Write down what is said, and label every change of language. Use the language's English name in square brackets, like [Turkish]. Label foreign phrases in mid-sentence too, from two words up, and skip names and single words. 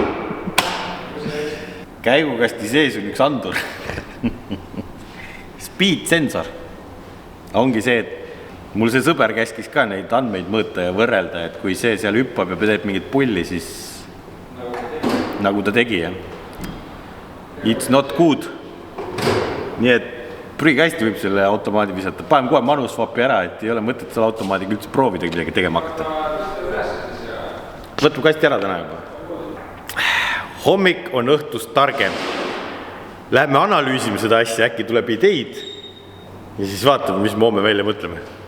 [Estonian] Käigukasti sees on üks andur. [English] Speed sensor. [Estonian] Ongi see, et mul see sõber käskis ka neid andmeid mõõta ja võrrelda, et kui see seal hüppab ja teeb mingit pulli, siis nagu ta tegi. [English] It's not good. [Estonian] Nii et prügikasti võib selle automaadi visata. Panem kohe manusvapi ära, et ei ole mõtet selle automaadiga üldse proovida midagi tegema hakata. Võtme kasti ära täna juba. Hommik on õhtust targem. Läheme analüüsime seda asja, äkki tuleb ideid ja siis vaatame, mis me homme välja mõtleme.